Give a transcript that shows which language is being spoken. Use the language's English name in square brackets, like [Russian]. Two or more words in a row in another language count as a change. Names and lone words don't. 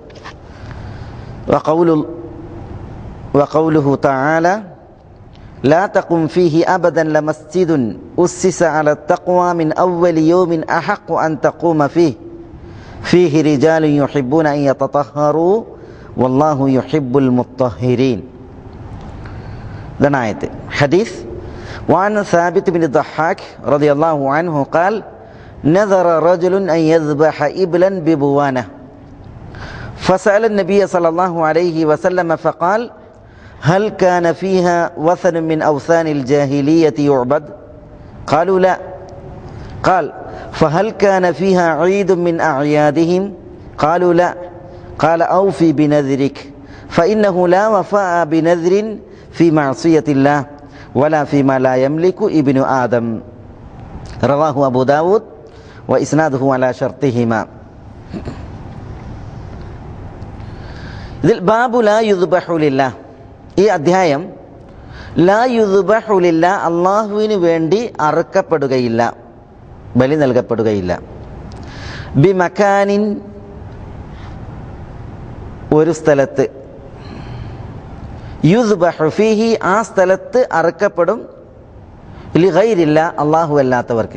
[Arabic] وقوله تعالى لا تقم فيه أبدا لمسجد أسس على التقوى من أول يوم أحق أن تقوم فيه رجال يحبون أن يتطهروا والله يحب المطهرين. [Malayalam] ഇതാണ് ആയത്ത്. [Arabic] ഹദീസ് وعن ثابت بن الضحاك رضي الله عنه قال نذر رجل أن يذبح إبلا ببوانة فسأل النبي صلى الله عليه وسلم فقال هل كان فيها وثن من أوثان الجاهلية يعبد؟ قالوا لا. قال فهل كان فيها عيد من أعيادهم؟ قالوا لا. قال أوفي بنذرك فإنه لا وفاء بنذر في معصية الله ولا فيما لا يملك ابن آدم. رواه أبو داود وإسناده على شرطهما. [Malayalam] ഇതിൽ [Arabic] باب لا يذبح لله, [Malayalam] ഈ അധ്യായം [Arabic] لا يذبح لله, [Malayalam] അള്ളാഹുവിന് വേണ്ടി അറുക്കപ്പെടുകയില്ല, ബലി നൽകപ്പെടുകയില്ല. [Arabic] بمكان, [Malayalam] ഒരു സ്ഥലത്ത്, [Arabic] يذبح فيه, [Malayalam] ആ സ്ഥലത്ത് അറുക്കപ്പെടും, ലിഗൈരില്ല, അള്ളാഹു അല്ലാത്തവർക്ക്.